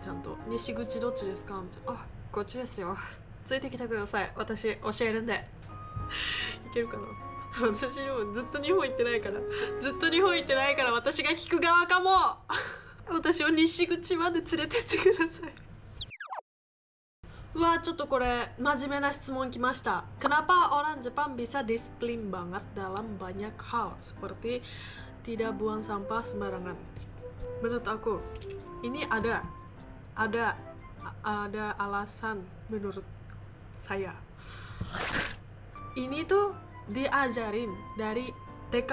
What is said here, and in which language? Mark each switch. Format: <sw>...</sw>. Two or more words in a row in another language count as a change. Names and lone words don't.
<ja>ちゃんと西口どっちですかみたいな。あ、こっちですよ、ついてきてください、私教えるんでいけるかな。私もずっと日本行ってないから私が聞く側かも私を西口まで連れてってください。うわ、ちょっとこれ真面目な質問きました。</ja> <id>Kenapa orang Jepang bisa disiplin banget dalam banyak hal seperti tidak buang sampah sembarangan? Menurut aku ini ada alasan menurut saya. Ini tuh diajarin dari TK.</id>